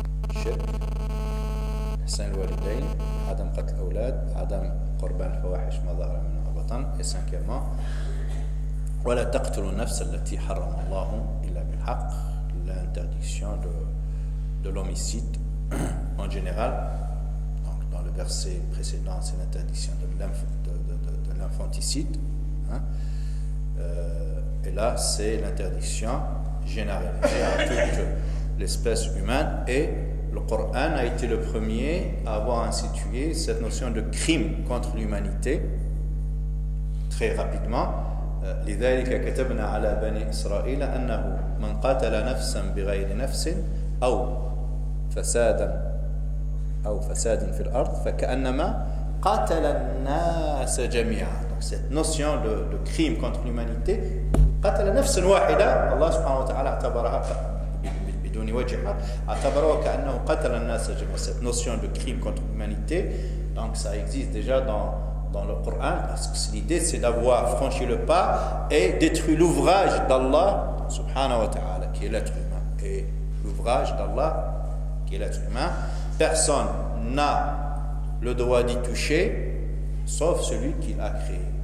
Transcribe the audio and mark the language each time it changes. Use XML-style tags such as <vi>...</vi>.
<ar>الشرك، إحسان الوالدين، عدم قتل الأولاد، عدم قربان الفواحش ما ظهر منها وما بطن.</ar> <fr>Et cinquièmement,</fr> <ar>ولا تقتلوا النفس التي حرم الله إلا بالحق.</ar> <fr>L'interdiction de l'homicide en général. Donc, dans le verset précédent, c'est l'interdiction de l'infanticide. Et là, c'est l'interdiction généralisée à toute l'espèce humaine. Et le Coran a été le premier à avoir institué cette notion de crime contre l'humanité très rapidement.</fr> <ar>لذلك كتبنا على بني إسرائيل أنه من قتل نفسا بغير نفس أو فساد في الأرض فكأنما قتل الناس جميعا.</ar> <fr>Donc cette notion de crime contre l'humanité,</fr> <ar>قتل نفسا واحدة الله سبحانه وتعالى اعتبرها بدون وجه اعتبرها كأنه قتل الناس جميعا.</ar> <fr>Cette notion de crime contre l'humanité, donc ça existe déjà dans le Coran, parce que l'idée c'est d'avoir franchi le pas et détruit l'ouvrage d'Allah subhanahu wa ta'ala qui est l'être humain. Et l'ouvrage d'Allah qui est l'être humain, personne n'a le droit d'y toucher sauf celui qui l'a créé.</fr>